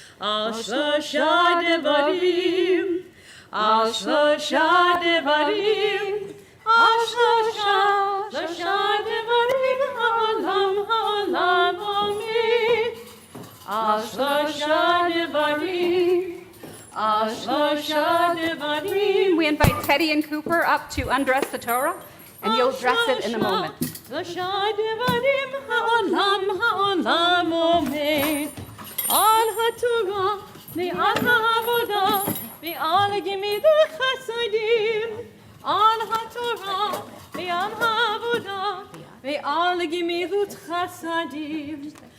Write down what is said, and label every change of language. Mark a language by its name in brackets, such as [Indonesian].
[Hebrew] על שלושה דברים, על שלושה דברים, על שלושה דברים, העולם עומד. על שלושה דברים, על שלושה דברים. [English] We invite Teddy and Cooper up to undress the Torah, and you'll dress it in a moment. [Hebrew] שלושה דברים, העולם עומד. על התורה ועל העבודה, ועל גמילות חסדים, על התורה ועל העבודה, ועל גמילות חסדים.